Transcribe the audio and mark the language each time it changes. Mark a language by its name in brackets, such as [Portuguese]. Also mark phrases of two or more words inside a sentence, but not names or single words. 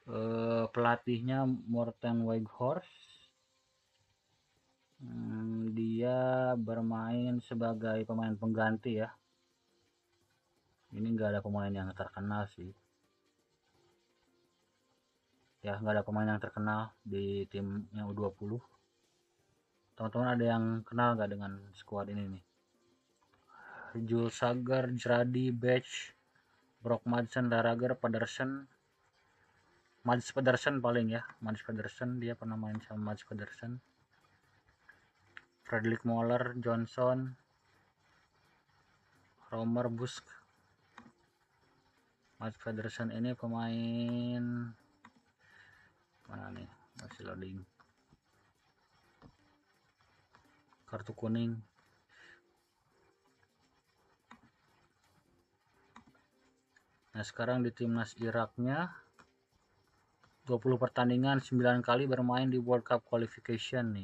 [Indonesian] Pelatihnya Morten Weghorst. Dia bermain sebagai pemain pengganti ya. Ini nggak ada pemain yang terkenal sih. Ya, nggak ada pemain yang terkenal di tim yang U20. Teman-teman ada yang kenal nggak dengan skuad ini nih? Jules Sager, Jradi, Bech, Brock Madsen, Darager, Pedersen, Mads Pedersen paling ya. Mads Pedersen, dia pernah main sama Mads Pedersen. Fredrik Moller, Johnson, Romer Busk. Mads Pedersen ini pemain mana nih? Masih loading. Kartu kuning. Nah, sekarang di timnas Iraknya 20 pertandingan, 9 kali bermain di World Cup Qualification nih.